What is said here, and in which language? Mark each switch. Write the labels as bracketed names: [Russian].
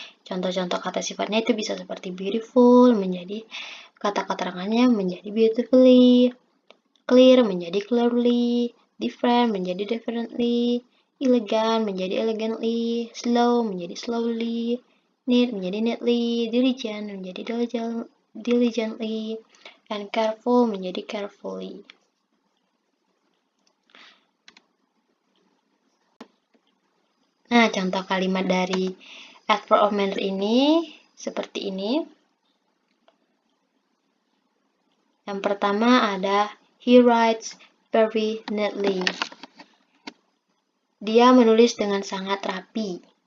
[Indonesian] Contoh-contoh kata sifatnya itu bisa seperti beautiful menjadi kata keterangannya menjadi beautifully, clear menjadi clearly, different menjadi differently, elegant menjadi elegantly, slow menjadi slowly, neat menjadi neatly, diligent menjadi diligently, and careful menjadi carefully. Nah, contoh kalimat dari adverb of manner ini seperti ini. Yang pertama ada [English] he writes very neatly. [Indonesian] Dia menulis dengan sangat rapi.